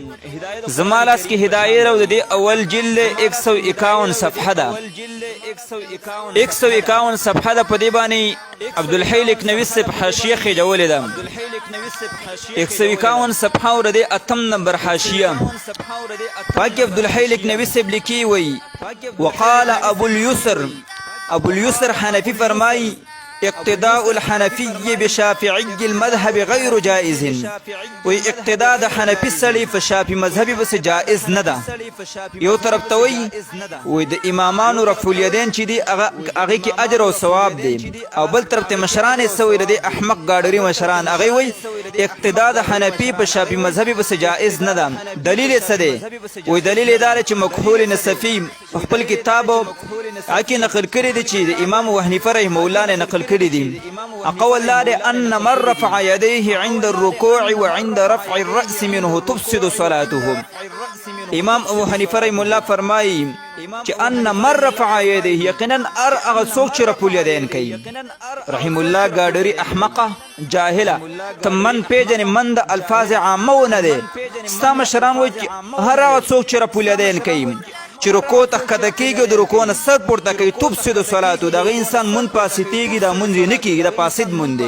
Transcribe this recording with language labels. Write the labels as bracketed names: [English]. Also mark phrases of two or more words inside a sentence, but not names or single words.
[Pashto] زما لاس کې هدایت او د دې اول جلد 151 صفحه ده، 151 صفحه ده. په دې باندې عبدالحی لکنوي صاحب حاشیه خېجولې ده، 151 صفحه او د دې 8 نمبر حاشیه. پاکې عبدالحی لکنوي صاحب لیکي وایي [Arabic] وقال ابو اليسر [Pashto] حنفي فرمایي [Arabic] اقتداء الحنفي بشافعي المذهب غير جائز، [Pashto] وی اقتداء د حنفي سړي په شافعي مذهبي بس جائز نه ده. یو طرف ته وی د امامانو رفع الیدین چې دي هغه کې اجر او ثواب دی، او بل طرف ته مشران یې سوی د احمق گاډری مشران هغه وی اقتداء د حنفي په شافعي مذهبي بس جائز نه ده. دلیل څه دی؟ وی دلیل دا چې مکحول نصفی خپل کتاب اکی نقل کړی دی چې د امام ابو حنیفه [Arabic] رحمه الله [Pashto] نه نقل کړی دي. اقول لا ان من رفع يديه عند الركوع وعند رفع الراس منه تفسد صلاته. امام ابو حنیفه [Arabic] رحمه الله [Pashto] فرمایي چې [Arabic] ان من رفع يديه [Pashto] یقینا هغه څوک چې رفع الیدین کوي. [Arabic] رحم الله [Pashto] گاډری احمقه جاهله، ته من پیژنې، من د الفاظ عامه نه دی. ستا مشران وایي چې هر هغه څوک چې رفع الیدین کوي چې رکوع ته ښکته کېږي او د رکوع نه سر پورته کوي [Arabic] تفسد صلاتو، [Pashto] د هغه انسان مونځ فاسدېږي، دا مونځ یې نه کېږي، دا فاسد مونځ دی.